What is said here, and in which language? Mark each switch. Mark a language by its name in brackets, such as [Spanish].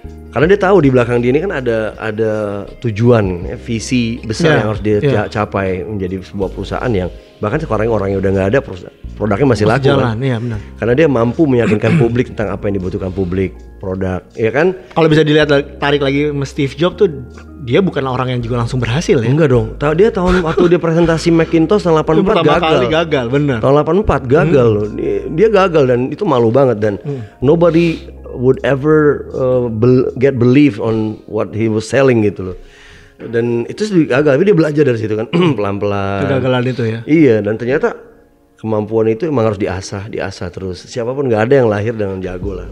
[Indonesian] Karena dia tahu di belakang dia ini kan ada tujuan, visi besar yang harus dia capai menjadi sebuah perusahaan yang bahkan sekarang orangnya udah nggak ada, produknya masih laku jalan, kan? Iya benar. Karena dia mampu meyakinkan publik tentang apa yang dibutuhkan publik, produk, ya kan? Kalau bisa dilihat tarik lagi Steve Jobs tuh, dia bukanlah orang yang juga langsung berhasil ya? Enggak dong. Dia tahun waktu dia presentasi Macintosh tahun 84 gagal, benar. Tahun 84 gagal loh. Dia gagal dan itu malu banget dan [English] nobody would ever get believe on what he was selling [Indonesian] gitu loh. Dan itu gagal, tapi dia belajar dari situ kan pelan-pelan. Kegagalan itu ya. Iya, dan ternyata kemampuan itu emang harus diasah terus. Siapapun nggak ada yang lahir dengan jago lah.